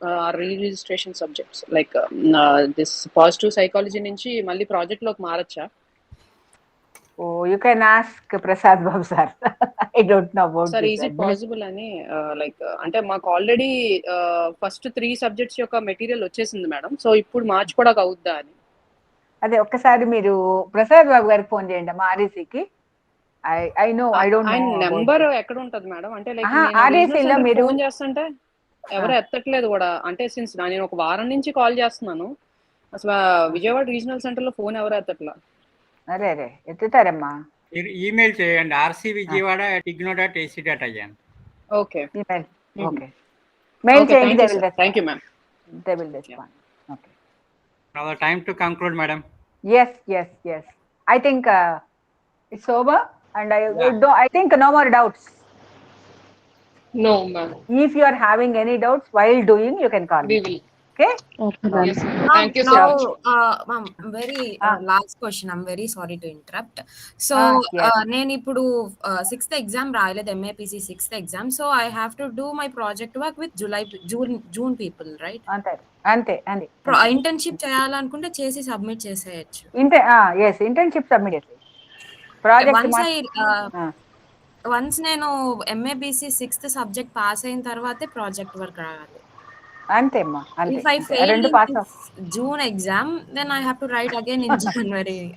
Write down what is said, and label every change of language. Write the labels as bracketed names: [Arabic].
[English] Our re-registration subjects, like this positive psychology [Telugu] nunchi malli [English] project [Telugu] loki maracha? [English] Oh, you can ask Prasad Babu sir. I don't know about Sir, this. is it possible [Telugu] ani ante maaku already first 3 subjects yokka material vachesindi madam, so ippudu మార్చుకోవడానికి అవుద్దా అని. అదే ఒక్కసారి మీరు ప్రసాద్ బాబు గారికి phone చేయండి మా ఆర్ఈసీకి. [English] I know, I don't know. [Telugu] ఆయన నెంబర్ ఎక్కడ ఉంటది మేడం? అంటే లైక్ ఆర్ఈసీలో మీరు ఫోన్ చేస్తుంటే ఎవరు ఎత్తట్లేదు కూడా. అంటే సిన్స్ నేను ఒక వారం నుంచి కాల్ చేస్తున్నాను, అసలు విజయవాడ రీజనల్ సెంటర్ లో ఫోన్ ఎవరు ఎత్తట్లా. అరే ఎత్తుతారమ్మా. ఈమెయిల్ చేయండి rcvijayawada@ignou.ac.in. ఓకే. ఓకే. మెయిల్ చేయండి. [English] Thank you, ma'am. They will respond. Okay. Now the time to conclude, madam. Yes. I think It's over, and Yeah. I think no more doubts. No, ma'am. If you are having any doubts while doing, you can call We me. will. Okay. Okay, ma'am. Yes, ma'am. Ma'am, Thank you so now, much. ma'am, very last question. I'm very sorry to interrupt. So, Yes. [Telugu] నేను ఇప్పుడు sixth exam రాయలేదు, ఎంఏపిసి sixth exam. [English] So I have to do my project work with June people, right? [Telugu] అంతే అంతే అంతే. Internship చేయాలనుకుంటే చేసి submit చేసేయచ్చు. Internship submit చేసి ప్రాజెక్ట్ వన్స్ నేను ఎంఏబిసి సిక్స్త్ సబ్జెక్ట్ పాస్ అయిన తర్వాతే ప్రాజెక్ట్ వర్క్ రాయాలి. అంతే అమ్మా. [English] If I fail in June exam, then I have to write again in January.